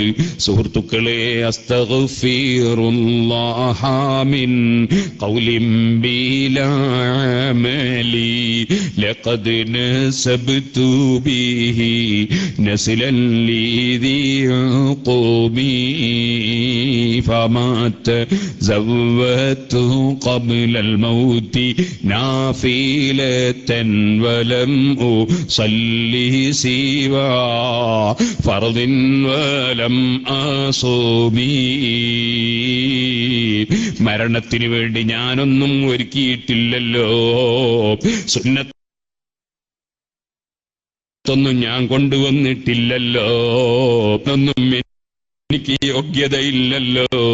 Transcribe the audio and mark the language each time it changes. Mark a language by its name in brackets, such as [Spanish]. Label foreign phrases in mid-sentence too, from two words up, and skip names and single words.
[Arabic] സുഹൃത്തുക്കളെ, أستغفر الله من قول بلا عمل لقد نسبت به نسلا لذي قومي فما تزودت قبل الموت نافلة ولا صلي سوى فرض ولم أصومي. [Malayalam] മരണത്തിന് വേണ്ടി ഞാനൊന്നും ഒരുക്കിയിട്ടില്ലല്ലോ, സുന്നത്തൊന്നും ഞാൻ കൊണ്ടുവന്നിട്ടില്ലല്ലോ, ഒന്നും എനിക്ക് യോഗ്യതയില്ലല്ലോ.